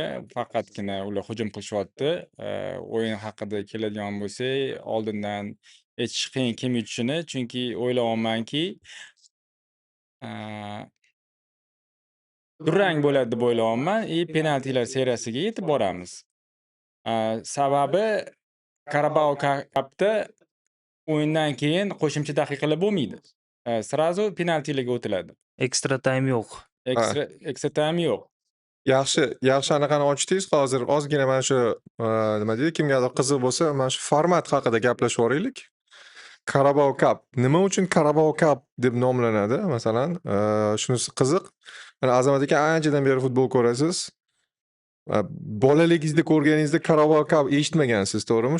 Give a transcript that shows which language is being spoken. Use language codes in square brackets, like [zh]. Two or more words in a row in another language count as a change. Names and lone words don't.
[uz] Faqatgina ular hujum qilishyapti. O'yin haqida keladigan bo'lsak, oldindan aytish qiyin kim yutishini, chunki o'ylayapmanki, durang bo'ladi deb o'ylayapman. Penaltilar seriyasiga yetib boramiz. Sababi Carabao Cup'da o'yindan keyin qo'shimcha daqiqalar bo'lmaydi. Srazu penaltilarga o'tiladi. [en] Extra time [uz] yo'q. [en] Extra time [uz] yo'q. Yaxshi anaqani ochdingiz. Hozir ozgina mana shu nima deydi, kimgadir qiziq bo'lsa, mana shu format haqida gaplashib o'raylik. Carabao Cup. Nima uchun Carabao Cup deb nomlanadi? Masalan, shunisi qiziq. Mana Azamat aka anchadan beri futbol ko'rasiz. Bolaligingizda ko'rganingizda Carabao Cup eshitmagansiz, to'g'rimi?